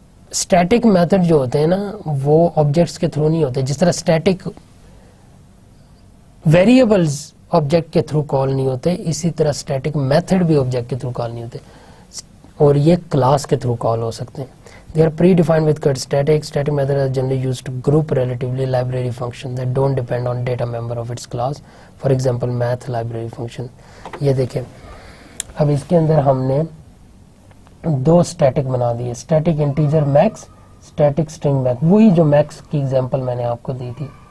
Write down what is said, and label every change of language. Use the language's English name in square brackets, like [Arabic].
[Urdu] Static method جو ہوتے ہیں نا وہ آبجیکٹس کے تھرو نہیں ہوتے, جس طرح اسٹیٹک ویریبلز آبجیکٹ کے تھرو کال نہیں ہوتے, اسی طرح اسٹیٹک میتھڈ بھی آبجیکٹ کے تھرو کال نہیں ہوتے, اور یہ کلاس کے تھرو کال ہو سکتے ہیں. [English] They are predefined with code. Static methods are generally used to group relatively library functions that don't depend on data member of its class. For example, math library function. [Urdu] یہ دیکھیں, اب اس کے اندر ہم نے دو static بنا دیے, static integer Max, static string Max, وہی جو میکس کی ایگزامپل میں نے آپ کو دی تھی.